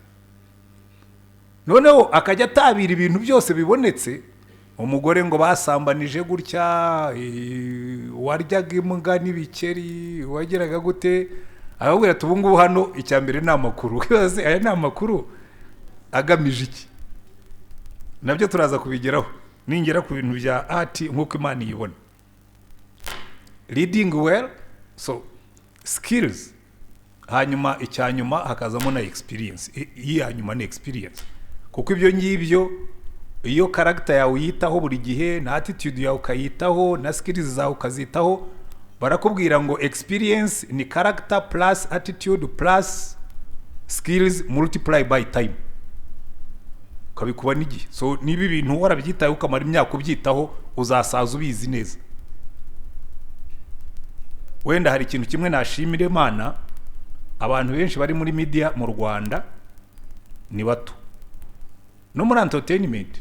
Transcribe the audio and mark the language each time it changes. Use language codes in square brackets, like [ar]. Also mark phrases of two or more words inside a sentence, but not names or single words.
[rw] Noneho akajya atabira ibintu byose bibonetse, umugore ngo basambanije gutya, waryaga imbwa n'ibikeri, wageraga gute, ahubwo tubungu hano icyambere ni amakuru. Kibaze aya ni amakuru agamije iki? Nabyo turaza kubigeraho ningera ku bintu bya art nk'uko Imana yibona. [en] Leading well, so skills, [rw] hanyuma icyanyuma hakazamo na experience. Iyi hanyuma ni experience, kuko ibyo ngibyo iyo character yawe uyitaho buri gihe, na attitude yawe ukayitaho, na skills zawe ukazitaho, barakubwira ngo experience ni [en] character plus attitude plus skills multiply by time, [rw] ukabikuba n'igihe. So niba ibintu warabyitaho ukamara imyaka ubyitaho, uzasaza ubizi neza. Wenda hari ikintu kimwe nashimira Imana, abantu benshi bari muri media mu Rwanda ni bato, no muri entertainment.